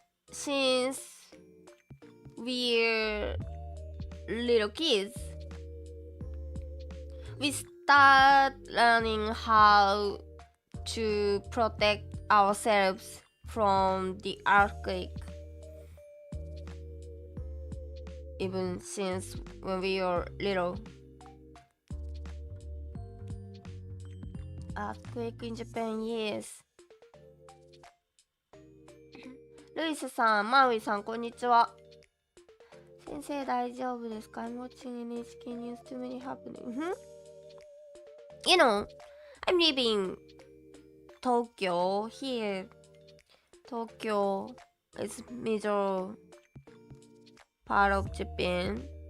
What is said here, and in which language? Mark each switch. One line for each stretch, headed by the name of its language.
English: Since we're little kids, we start learning how to protect ourselves from the earthquake. Even since when we were little. Earthquake in Japan, yes.
Japanese: ルイスさん、マウイさん、こんにちは。先生大丈夫ですか？
English: I'm watching NHK News, too many happening. You know, I'm living Tokyo here. Tokyo is major part of Japan.